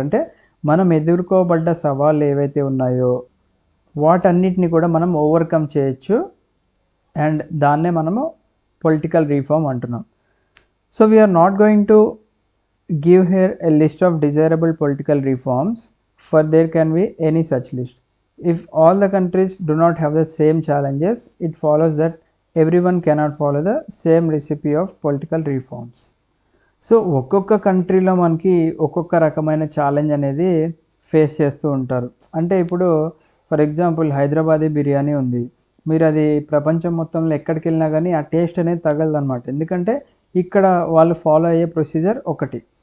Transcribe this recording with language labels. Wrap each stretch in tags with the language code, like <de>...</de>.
<te>అంటే మనం ఎదుర్కోబడ్డ సవాళ్ళు ఏవైతే ఉన్నాయో వాటన్నిటిని కూడా మనం ఓవర్కమ్ చేయొచ్చు అండ్ దాన్నే మనము పొలిటికల్ రీఫార్మ్ అంటున్నాం.</te> <en>So we're not going to give here a list of desirable political reforms for there can be any such list. If all the countries do not have the same challenges, it follows that everyone cannot follow the same recipe of political reforms.</en> <te>So ఒక్కొక్క కంట్రీలో మనకి ఒక్కొక్క రకమైన challenge అనేది face చేస్తూ ఉంటారు. అంటే ఇప్పుడు ఫర్ ఎగ్జాంపుల్ హైదరాబాదీ బిర్యానీ ఉంది, మీరు అది ప్రపంచం మొత్తంలో ఎక్కడికి వెళ్ళినా కానీ ఆ టేస్ట్ అనేది తగలదన్నమాట. ఎందుకంటే ఇక్కడ వాళ్ళు ఫాలో అయ్యే ప్రొసీజర్ ఒకటి.</te>